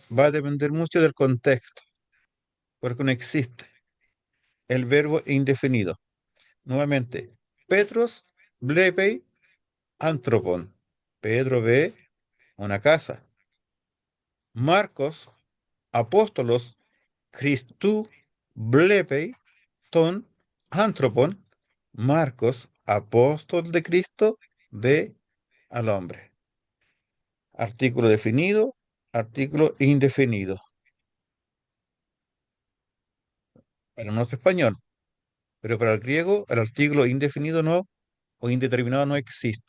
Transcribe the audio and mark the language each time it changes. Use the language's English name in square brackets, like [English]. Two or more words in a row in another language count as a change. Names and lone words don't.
[Spanish] Va a depender mucho del contexto, porque no existe el verbo indefinido. [Greek] Nuevamente, Πέτρος, βλέπει, ἄνθρωπον. [Spanish] Pedro ve una casa. Marcos, [Greek] ἀπόστολος, Χριστοῦ, βλέπει, τὸν, ἄνθρωπον. [Spanish] Marcos, apóstol de Cristo, ve al hombre. Artículo definido, artículo indefinido. Para nuestro español, pero para el griego el artículo indefinido no o indeterminado no existe.